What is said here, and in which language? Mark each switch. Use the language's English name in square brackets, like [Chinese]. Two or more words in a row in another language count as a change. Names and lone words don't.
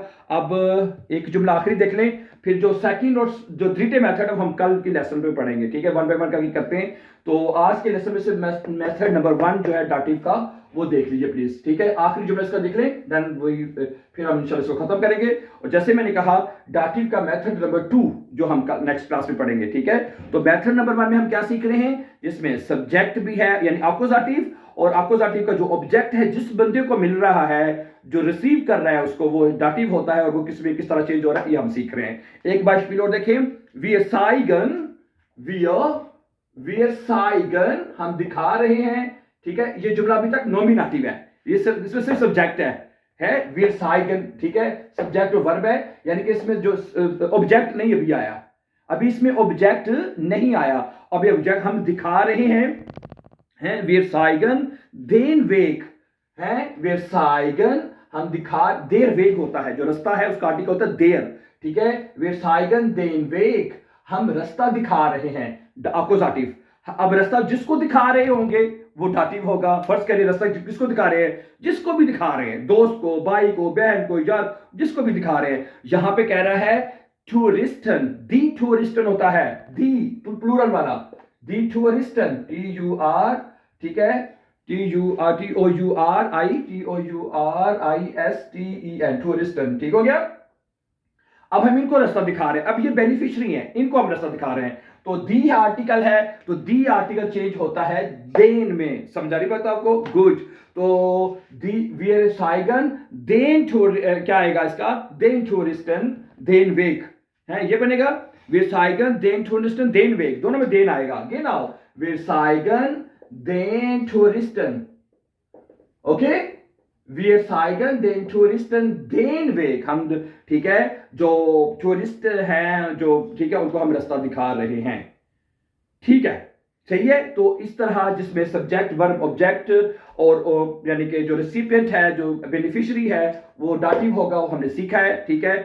[Hindi] अब एक जुमला आखिरी देख लें, फिर जो सेकंड और जो [English] three method [Hindi] हम कल की लेसन में पढ़ेंगे, ठीक है, [English] one by one [Hindi] करके करते हैं। तो आज के लेसन में से [English] method number 1 [Hindi] जो है डाटिव का, वो देख लीजिए प्लीज, ठीक है, आखिरी जुमला इसका देख लें, देन वही फिर हम इंशाल्लाह इसको खत्म करेंगे। और जैसे मैंने कहा, डाटिव का [English] method number 2 [Hindi] जो हम [English] next class [Hindi] में पढ़ेंगे, ठीक है। तो [English] method number 1 [Hindi] में हम क्या सीख रहे हैं, जिसमें सब्जेक्ट भी है यानी अकुजाटिव, और अकुजाटिव का जो ऑब्जेक्ट है जिस बंदे को मिल रहा है, जो रिसीव कर रहा है उसको, वो डाटिव होता है, और वो किस तरह चेंज हो रहा है, ये हम सीख रहे हैं। एक beispiel और देखें, [German] wir zeigen, [Hindi] हम दिखा रहे हैं, ठीक है, ये जुमला अभी तक नॉमिनेटिव है, ये इसमें सिर्फ सब्जेक्ट है [German] wir zeigen, [Hindi] ठीक है, सब्जेक्ट और वर्ब है, यानी कि इसमें जो ऑब्जेक्ट नहीं अभी आया, अभी इसमें ऑब्जेक्ट नहीं आया, अभी ऑब्जेक्ट हम दिखा रहे हैं [German] wir zeigen den Weg, [Hindi] है [German] wir zeigen, [Hindi] हम दिखा, [German] der Weg [Hindi] होता है, जो रास्ता है उसका आर्टिकल होता है der, ठीक है, [German] wir zeigen den Weg, [Hindi] हम रास्ता दिखा रहे हैं, अकुजाटिव। अब रास्ता जिसको दिखा रहे होंगे वो डाटिव होगा। फर्स्ट करिए, रास्ता किसको दिखा रहे हैं, जिसको भी दिखा रहे हैं, दोस्त को, भाई को, बहन को, यार जिसको भी दिखा रहे हैं। यहां पे कह रहा है टूरिस्टन, [German] die Touristen [Hindi] होता है, दी प्लूरल वाला, [German] die Touristen, [Hindi] TUR, ठीक है, TOURISTEN, टूरिस्टन, ठीक हो गया। अब हम इनको रास्ता दिखा रहे हैं, अब ये बेनिफिशियरी हैं, इनको हम रास्ता दिखा रहे हैं, तो दी आर्टिकल है, तो दी आर्टिकल चेंज होता है देन में, समझा रही बात आपको, गुड। तो [German] die wir zeigen den [Hindi] क्या आएगा इसका, [German] den Touristen den Weg, [Hindi] है ये बनेगा, [German] wir zeigen den Touristen den Weg, [Hindi] दोनों में den आएगा, [German] genau, wir zeigen den Touristen, ओके, wir zeigen den Touristen den Weg, [Hindi] हम, ठीक है, जो टूरिस्ट हैं, जो, ठीक है, उनको हम रास्ता दिखा रहे हैं, ठीक है, सही है। तो इस तरह जिसमें सब्जेक्ट, वर्ब, ऑब्जेक्ट और यानी कि जो रेसिपिएंट है, जो बेनिफिशियरी है, वो डाटिव होगा, वो हमने सीखा है, ठीक है।